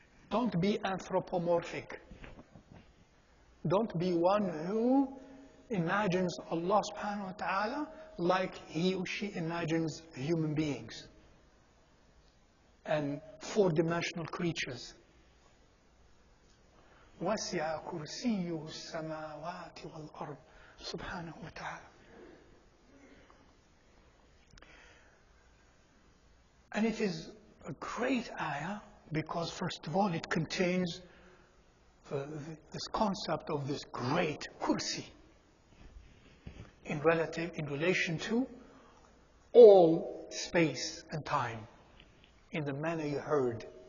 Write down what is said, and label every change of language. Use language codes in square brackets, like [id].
[en] Don't be anthropomorphic. Don't be one who imagines Allah subhanahu wa ta'ala like he or she imagines human beings and four-dimensional creatures. [ar] وَسِعَ كُرْسِيُّهُ السَّمَاوَاتِ وَالْأَرْضِ subhanahu wa ta'ala. [en] And it is a great ayah because, first of all, it contains this concept of this great kursi in relation to all space and time in the manner you heard.